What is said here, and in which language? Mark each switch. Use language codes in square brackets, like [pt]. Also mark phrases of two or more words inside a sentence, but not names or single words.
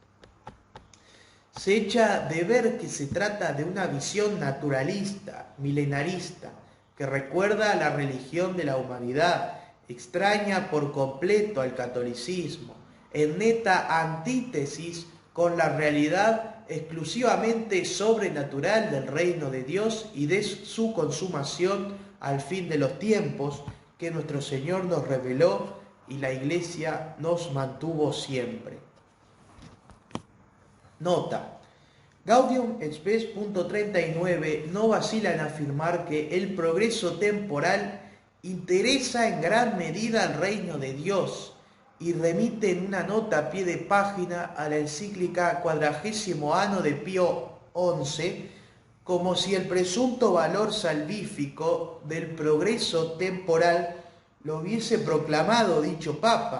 [es] Se echa de ver que se trata de una visión naturalista, milenarista, que recuerda a la religión de la humanidad, extraña por completo al catolicismo, en neta antítesis con la realidad exclusivamente sobrenatural del reino de Dios y de su consumación al fin de los tiempos que nuestro Señor nos reveló y la Iglesia nos mantuvo siempre. Nota: Gaudium et Spes .39 no vacila en afirmar que el progreso temporal interesa en gran medida al reino de Dios y remite en una nota a pie de página a la encíclica 40º Ano de Pío XI, como si el presunto valor salvífico del progreso temporal lo hubiese proclamado dicho Papa.